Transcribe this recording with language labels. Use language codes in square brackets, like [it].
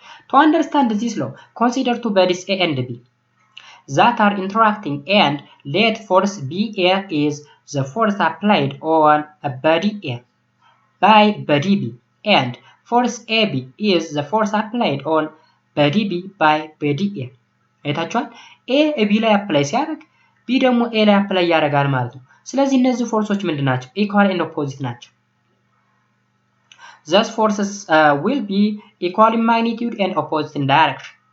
[en] To understand this law, consider two bodies A and B that are interacting and let force BA is the force applied on a body A by body B and force AB is the force applied on body B by body A. [am] አይታችኋል A B ላይ አፕላይ ሲያደርግ B ደግሞ A ላይ አፕላይ ያደርጋል ማለት ነው ስለዚህ እነዚህ ፎርሶች ምንድናቸው ኢኳል ኤንድ ኦፖዚት ናቸው [en] Thus forces will be equal in magnitude and opposite in direction.